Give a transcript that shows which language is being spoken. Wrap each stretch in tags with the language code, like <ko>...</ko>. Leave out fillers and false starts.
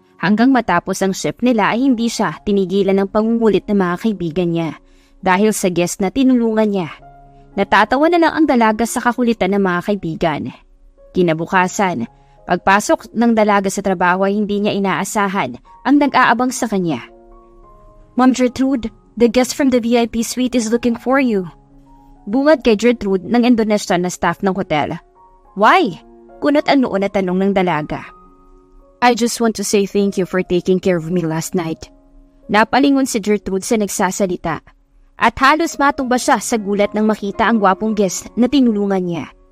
<tl>Hanggang matapos ang shift nila ay hindi siya tinigilan ng pangungulit ng mga kaibigan niya dahil sa guest na tinulungan niya. Natatawa na lang ang dalaga sa kakulitan ng mga kaibigan. Kinabukasan, pagpasok ng dalaga sa trabaho ay hindi niya inaasahan ang nag-aabang sa kanya.</tl> <en>Ma'am Gertrude, the guest from the VIP suite is looking for you.</en> <tl>Bungad kay Gertrude ng Indonesian na staff ng hotel.</tl> <en>Why?</en> <tl>Kunot ang noon na tanong ng dalaga.</tl> <en>I just want to say thank you for taking care of me last night.</en> <tl>Napalingon si Gertrude sa nagsasalita. At halos matumba siya sa gulat nang makita ang gwapong guest na tinulungan niya.</tl>